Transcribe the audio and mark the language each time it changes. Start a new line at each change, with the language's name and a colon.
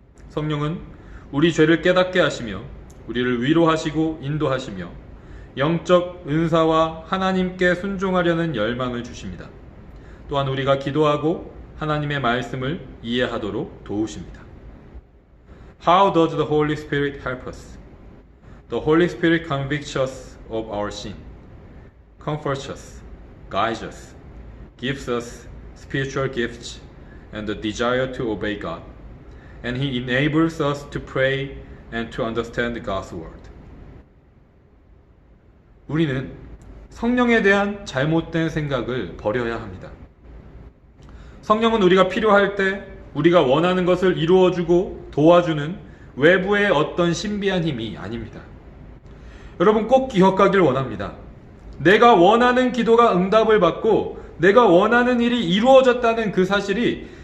Korean: 성령은 우리 죄를 깨닫게 하시며 우리를 위로하시고 인도하시며 영적 은사와 하나님께 순종하려는 열망을 주십니다. 또한 우리가 기도하고 하나님의 말씀을 이해하도록 도우십니다.
English: How does the Holy Spirit help us? The Holy Spirit convicts us of our sin, comforts us, guides us, gives us spiritual gifts and the desire to obey God, and He enables us to pray and to understand God's word.
Korean: 우리는 성령에 대한 잘못된 생각을 버려야 합니다. 성령은 우리가 필요할 때 우리가 원하는 것을 이루어주고 도와주는 외부의 어떤 신비한 힘이 아닙니다. 여러분 꼭 기억하길 원합니다. 내가 원하는 기도가 응답을 받고 내가 원하는 일이 이루어졌다는 그 사실이